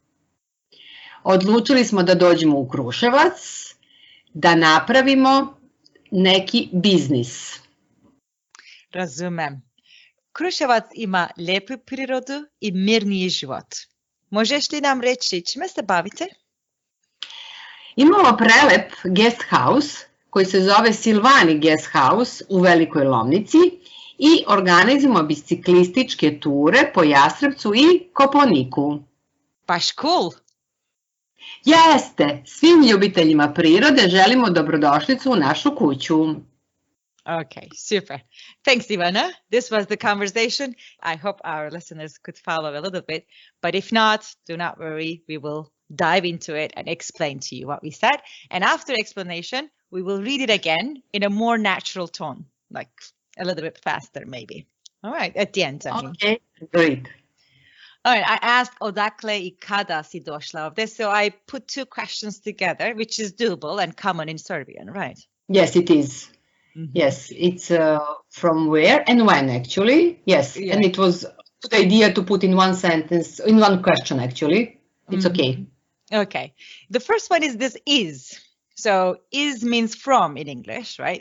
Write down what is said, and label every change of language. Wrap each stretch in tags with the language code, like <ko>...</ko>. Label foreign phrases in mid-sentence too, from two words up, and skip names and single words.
<sr>Odlučili smo da dođemo u Kruševac, da napravimo neki biznis. Razumem. Kruševac ima lepu prirodu i mirniji život. Možeš li nam reći čime se bavite? Imamo prelep</sr> <en>guest house</en> <sr>koji se zove Silvani</sr> <en>guest house</en> <sr>u Velikoj Lomnici i organizujemo biciklističke ture po Jasrevcu i Kopaoniku. Baš cool! Jeste, svim ljubiteljima prirode želimo dobrodošlicu u našu kuću.</sr> <en>Okay, super. Thanks, Ivana. This was the conversation. I hope our listeners could follow a little bit, but if not, do not worry. We will dive into it and explain to you what we said. And after explanation, we will read it again in a more natural tone, like a little bit faster maybe. All right, at the end. Okay, great. All right, I asked</en> <sr>Odakle I kada si došla ovde,</sr> <en>so I put two questions together, which is doable and common in Serbian, right? Yes, it is. Mm-hmm. Yes, it's from where and when actually. Yes, yeah. And it was a good idea to put in one sentence, in one question actually. It's okay. Okay, the first one is this is. So is means from in English, right?</en>